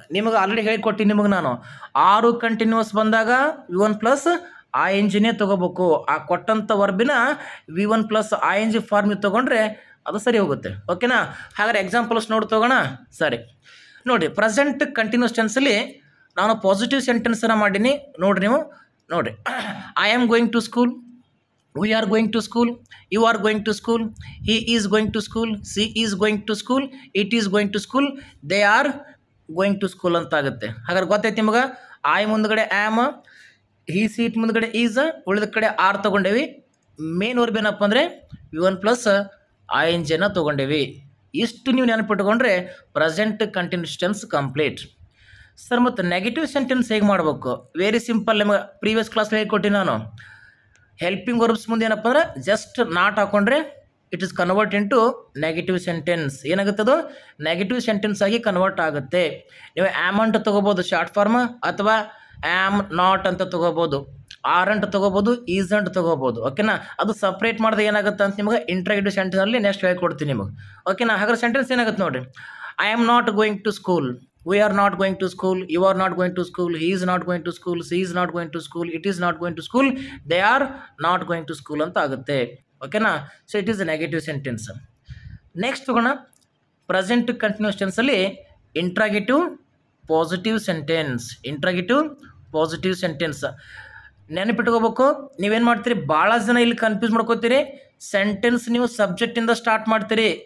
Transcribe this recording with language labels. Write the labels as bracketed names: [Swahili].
[Kannada] ನಿಮಗೆ ಆಲ್ರೆಡಿ ಹೇಳಿಕೊಟ್ಟು ನಿಮಗೆ ನಾನು 6 ಕಂಟಿನ್ಯೂಸ್ ಬಂದಾಗ V1 ಪ್ಲಸ್ INGನೇ ತೊಗೋಬೇಕು. ಆ ಕೊಟ್ಟಂಥ ವರ್ಬಿನ V1 ಪ್ಲಸ್ ING ಫಾರ್ಮ್ ತೊಗೊಂಡ್ರೆ ಅದು ಸರಿ ಹೋಗುತ್ತೆ. ಓಕೆನಾ? ಹಾಗಾದ್ರೆ ಎಕ್ಸಾಂಪಲ್ಸ್ ನೋಡಿ ತಗೋಣ. ಸರಿ ನೋಡಿ, ಪ್ರೆಸೆಂಟ್ ಕಂಟಿನ್ಯೂಸ್ ಟೆನ್ಸಲ್ಲಿ ನಾನು ಪಾಸಿಟಿವ್ ಸೆಂಟೆನ್ಸನ್ನು ಮಾಡೀನಿ. ನೋಡಿರಿ ನೀವು ನೋಡಿರಿ. [English] I am going to school, we are going to school, you are going to school, he is going to school, she is going to school, it is going to school, they are going to school [Kannada] ಅಂತ ಆಗುತ್ತೆ. ಹಾಗಾದ್ರೆ ಗೊತ್ತೈತಿ ನಿಮಗೆ. ಆಯ್ ಮುಂದ್ಗಡೆ am, he, C, it ಮುಂದ್ಗಡೆ is, ಉಳಿದ ಕಡೆ R ತೊಗೊಂಡೇವಿ. Main verb ಏನಪ್ಪ ಅಂದರೆ V1 ಪ್ಲಸ್ INGನ ತೊಗೊಂಡೇವಿ. ಇಷ್ಟು ನೀವು ನೆನಪಿಟ್ಕೊಂಡ್ರೆ present continuous tense complete. Sir ಮತ್ತು ನೆಗೆಟಿವ್ ಸೆಂಟೆನ್ಸ್ ಹೇಗೆ ಮಾಡಬೇಕು? Very simple. ನಿಮಗೆ ಪ್ರೀವಿಯಸ್ ಕ್ಲಾಸ್ ಹೇಳ್ಕೊಟ್ಟಿನಿ ನಾನು. ಹೆಲ್ಪಿಂಗ್ ವರ್ಬ್ಸ್ ಮುಂದೆ ಏನಪ್ಪ ಅಂದ್ರೆ ಜಸ್ಟ್ ನಾಟ್ ಹಾಕೊಂಡ್ರೆ [English] It is convert into negative sentence. [Kannada] ಏನಾಗುತ್ತದು? Negative sentence ಆಗಿ ಕನ್ವರ್ಟ್ ಆಗುತ್ತೆ. ನೀವು ಆ್ಯಮ್ ಅಂತ ತೊಗೋಬೋದು ಶಾರ್ಟ್ ಫಾರ್ಮ್, ಅಥವಾ ಆ್ಯಮ್ ನಾಟ್ ಅಂತ ತೊಗೋಬೋದು, ಆರ್ ಅಂತ ತೊಗೋಬೋದು, ಈಸ್ ಅಂತ ತೊಗೋಬೋದು. ಓಕೆನಾ? ಅದು ಸಪ್ರೇಟ್ ಮಾಡಿದ್ರೆ ಏನಾಗುತ್ತೆ ಅಂತ ನಿಮಗೆ ಇಂಟ್ರಾಗೇಟಿವ್ ಸೆಂಟೆನ್ಸಲ್ಲಿ ನೆಕ್ಸ್ಟ್ ಹೇಳ್ಕೊಡ್ತೀನಿ ನಿಮಗೆ. ಓಕೆನಾ? ಹಾಗಾದ್ರೆ ಸೆಂಟೆನ್ಸ್ ಏನಾಗುತ್ತೆ ನೋಡಿರಿ. [English] I am not going to school, we are not going to school, you are not going to school, he is not going to school, she is not going to school, it is not going to school, they are not going to school [Kannada] ಅಂತ ಆಗುತ್ತೆ. ಓಕೆನಾ? [English] So it is a negative sentence. [Kannada] Next ತಗೋಣ. Present continuous ಟೆನ್ಸಲ್ಲಿ interrogative positive sentence. Interrogative positive sentence ನೆನಪಿಟ್ಕೋಬೇಕು. ನೀವೇನು ಮಾಡ್ತೀರಿ? ಭಾಳ ಜನ ಇಲ್ಲಿ confuse ಮಾಡ್ಕೋತೀರಿ. ಸೆಂಟೆನ್ಸ್ ನೀವು ಸಬ್ಜೆಕ್ಟಿಂದ ಸ್ಟಾರ್ಟ್ ಮಾಡ್ತೀರಿ.